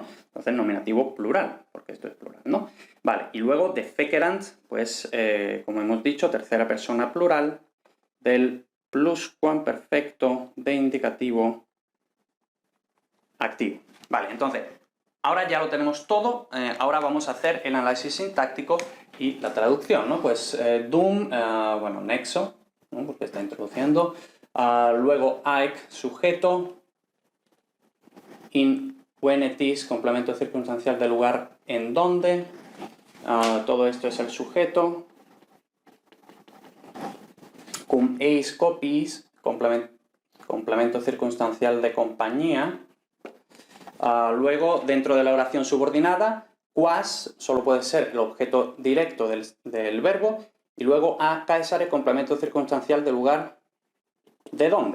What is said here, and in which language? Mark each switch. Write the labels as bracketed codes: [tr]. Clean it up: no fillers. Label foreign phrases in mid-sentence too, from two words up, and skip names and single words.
[es] Entonces, nominativo plural, porque esto es plural, ¿no? Vale, y luego defequerant, pues, como hemos dicho, tercera persona plural del pluscuamperfecto de indicativo activo. Vale, entonces, ahora ya lo tenemos todo, ahora vamos a hacer el análisis sintáctico y la traducción, ¿no? Pues dum, bueno, nexo, ¿no? Porque está introduciendo, luego aec, sujeto, [la] in venetis, [es] complemento circunstancial del lugar en donde, todo esto es el sujeto, [la] cum eis copiis, [es] complemento circunstancial de compañía. Luego, dentro de la oración subordinada, quas solo puede ser el objeto directo del verbo, y luego [la] a caesare, [es] complemento circunstancial del lugar de dónde.